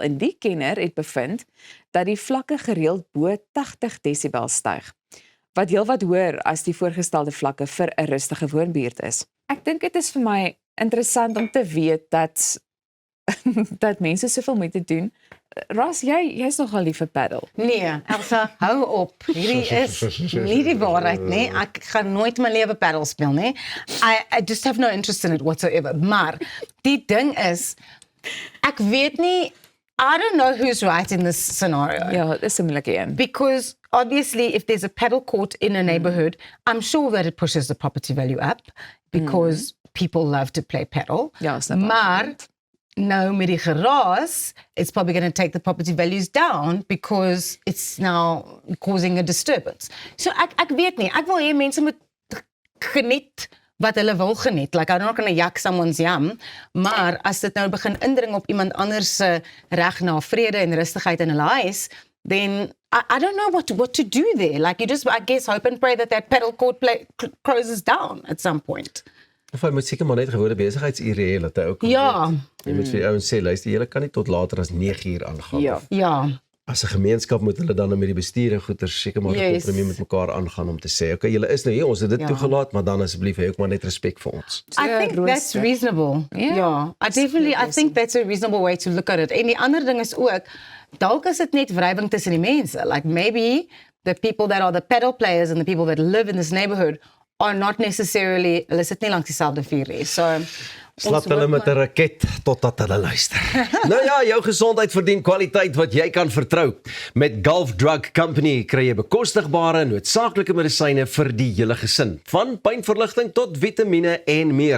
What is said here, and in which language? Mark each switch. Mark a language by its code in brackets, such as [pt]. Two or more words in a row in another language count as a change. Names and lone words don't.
[af] En die kenner het bevind dat die vlakke gereeld bo 80 desibel styg, wat heelwat hoër as die voorgestelde vlakke vir 'n rustige woonbuurt is. Ek dink dit is vir my interessant om te weet dat dat mense soveel moeite doen. Ras, jy's nogal lief vir paddle. Nee, Elsa, hou op. Hierdie is nie die waarheid, nee. Ek gaan nooit my lewe paddle speel, nee. [en] I just have no interest in it whatsoever. [af] Maar die ding is, ek weet nie, [en] I don't know who's right in this scenario. [af] Ja, dis 'n moeilike een. [en] Because obviously, if there's a paddle court in a neighborhood, I'm sure that it pushes the property value up because people love to play paddle. [af] Ja, snap ek. Maar nou met die geraas, [en] it's probably going to take the property values down because it's now causing a disturbance. [af] So ek weet nie, ek wil hê mense moet geniet wat hulle wil geniet. [en] Like, I'm not going to yak someone's yum, [af] maar as dit nou begin indring op iemand anders se reg na vrede en rustigheid in hulle huis, [en] then I don't know what to do there. Like, you just, I guess, hope and pray that paddle court closes down at some point. [af] Of hy moet seker maar net gewone besigheidsure hê dat hy ook Ja. Jy moet vir die ouens sê, luister, julle kan nie tot later as 9 aangaan. Ja. Of Ja. as 'n gemeenskap moet hulle dan met die bestuur en goeie seker maar 'n [en] Yes. [af] kompromie met mekaar aangaan om te sê, okay, julle is nou hier, ons het dit Ja. toegelaat, maar dan asseblief hê ook maar net respek vir ons. [en] I think that's [af] rooster. [en] reasonable. [af] Ja. Ja. [en] I think that's a reasonable way to look at it. [af] En die ander ding is ook, dalk is dit net wrywing tussen die mense. [en] Like maybe the people that are the paddle players and the people that live in this neighborhood are not necessarily, [af] hulle sit nie langs dieselfde vuur nie. So Slap hulle met 'n raket totdat hulle luister. Nou ja, jou gesondheid verdien kwaliteit wat jy kan vertrou. Met Gulf Drug Company kry jy bekostigbare noodsaaklike medisyne vir die hele gesin, van pynverligting tot vitamiene en meer.